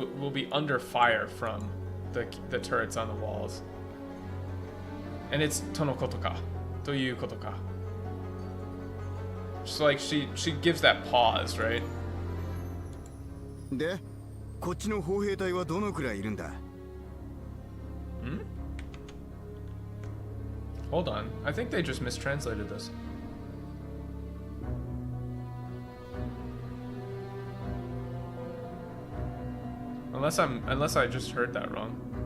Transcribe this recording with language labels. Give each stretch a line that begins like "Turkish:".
English: We'll be under fire from the turrets on the walls. And it's
Japanese: tonokoto ka, toyu koto ka.
English: Just like she gives that pause, right?
Japanese: で、こっちの砲兵隊はどのくらいいるんだ?
English: Hold on. I think they just mistranslated this. Unless I just heard that wrong.